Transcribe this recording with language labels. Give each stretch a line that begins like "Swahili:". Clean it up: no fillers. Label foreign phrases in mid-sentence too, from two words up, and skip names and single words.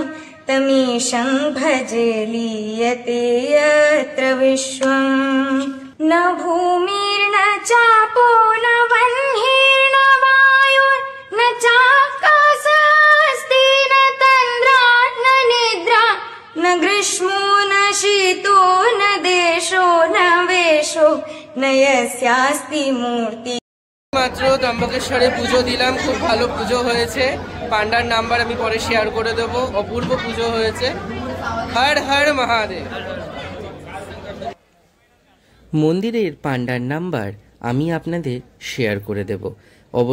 Sanskrit: तमीशं भजे लीयते यत्र विश्वम् न भूमिर्न चापो न वह्निर्न वायुर्न चाकाशस्ति न तन्द्रा न निद्रा न ग्रीष्मो न शीतो न देशो न वेशो न यस्यास्ति मूर्ति।
Bangla: মাত্র ত্রম্বকেশ্বরে পুজো দিলাম, খুব ভালো পুজো হয়েছে। পান্ডার নাম্বার আমি পরে শেয়ার করে দেবো। অপূর্ব পুজো হয়েছে। হর হর মহাদেব। মন্দিরের পান্ডার নাম্বার আমি আপনাদের শেয়ার করে দেব।